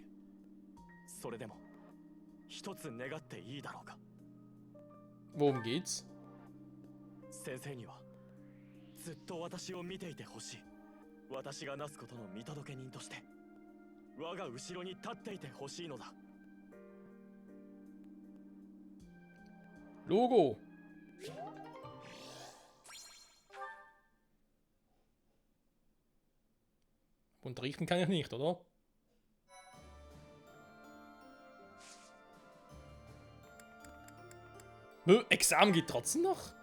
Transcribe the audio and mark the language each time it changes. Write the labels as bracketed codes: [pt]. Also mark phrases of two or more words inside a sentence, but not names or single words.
[ja] それでも一つ願っていいだろうか。 [de] Worum geht's? [ja] 先生にはずっと私を見ていてほしい。私がなすことの見届け人として我が後ろに立っていてほしいのだ。 [de] Logo. Unterrichten kann ich nicht, oder? Nö, Examen geht trotzdem noch?